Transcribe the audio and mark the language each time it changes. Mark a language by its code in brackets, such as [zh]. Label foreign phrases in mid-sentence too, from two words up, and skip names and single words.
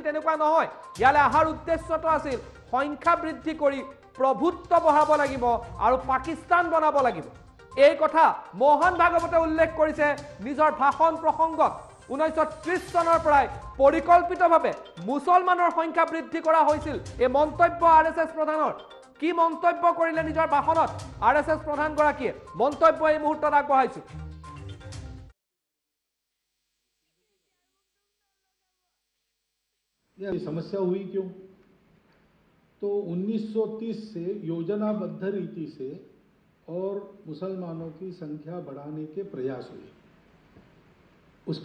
[as] তেনেকুৱা নহয় ইয়ালৈ অহাৰ উদ্দেশ্যটো আছিল সংখ্যা বৃদ্ধি কৰি প্ৰভুত্ব বঢ়াব লাগিব আৰু পাকিস্তান বনাব লাগিব এই কথা মোহন ভাগৱতে উল্লেখ কৰিছে নিজৰ ভাষণ প্ৰসংগত 1930 চনৰ পৰাই পৰিকল্পিতভাৱে মুছলমানৰ সংখ্যা বৃদ্ধি কৰা হৈছিল এই মন্তব্য আৰএছএছ প্ৰধানৰ কি মন্তব্য কৰিলে নিজৰ ভাষণত আৰএছএছ প্ৰধানগৰাকীয়ে মন্তব্য এই মুহূৰ্তত আগবঢ়াইছো [hi] यह समस्या हुई क्यों तो 1930 से योजनाबद्ध रीति से और मुसलमानों की संख्या बढ़ाने के प्रयास हुए उसका